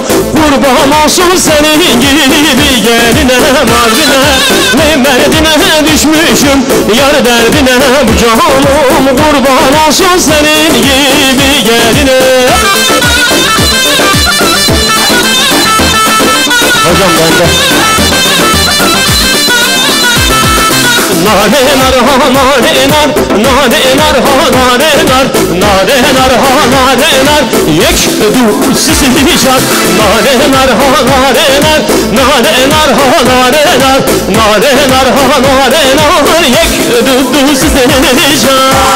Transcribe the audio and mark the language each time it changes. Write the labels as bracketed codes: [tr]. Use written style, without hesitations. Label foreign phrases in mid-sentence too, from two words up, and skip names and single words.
[tr] Kurban olsun senin gibi geline. Mardin'e düşmüşüm yar derdine canım. Kurban olsun senin gibi geline. Hocam bende. [ku] Nane nar ha nane nar, nane nar ha nane nar, nane nar ha nane nar, yek du sisini çak. Nane nar ha nane nar, nane nar ha nane nar, nane nar ha nane nar, yek du sisini çak.